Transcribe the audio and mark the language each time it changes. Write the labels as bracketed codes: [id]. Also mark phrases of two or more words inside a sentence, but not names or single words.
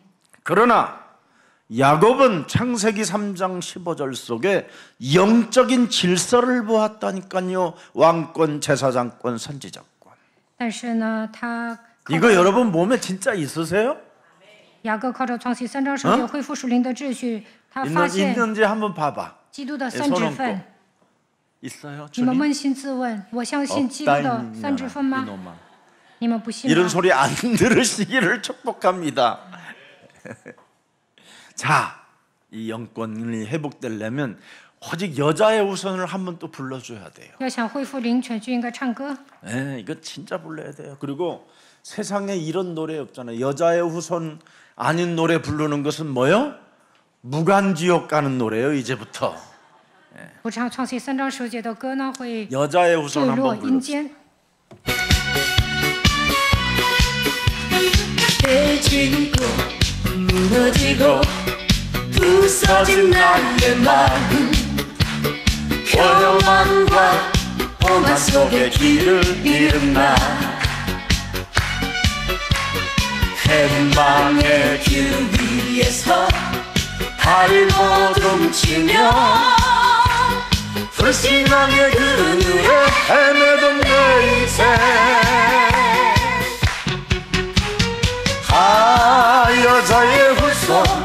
[ko] 그러나 야곱은 창세기 3장 15절 속에 영적인 질서를 보았다니까요. 왕권, 제사장권, 선지자권. [zh] 但是呢，他 [ko] 이거 여러분 몸에 진짜 있으세요? [zh] 雅各靠着创世3章9节恢复属灵的秩序，他发现 [ko] 있는지 한번 봐봐. [zh] 基督的三职分。 [ko] 있어요? [zh] 你们 [ko] 주님? [zh] 扪心自问：我相信基督的三职分吗？ [ko] 이놈아. [zh] 你们不信 [ko] 이런 [zh] 吗？ [ko] 소리 안 들으시기를 축복합니다. 자, 이 영권이 회복되려면 오직 여자의 우선을 한번 또 불러줘야 돼요. [zh] 要想恢复灵权，就应该唱歌。 [ko] 이거 진짜 불러야 돼요. 그리고 세상에 이런 노래 없잖아요. 여자의 후손 아닌 노래 부르는 것은 뭐요? 무간지옥 가는 노래예요. 이제부터 [zh] 不唱创世3章9节的歌呢，会 [ko] 여자의 [zh] 坠 [ko] 후손 [zh] 落 [ko] 한번 [zh] 阴 [ko] 불러. [zh] 间。 [ko] 깨지고 무너지고 부서진 나의 마음 평안과 오만 속에 길을 잃은 나 행방의 길 위에서 발을 호동치며 불신앙의 그늘에 헤매던 내 인생 여자의 후손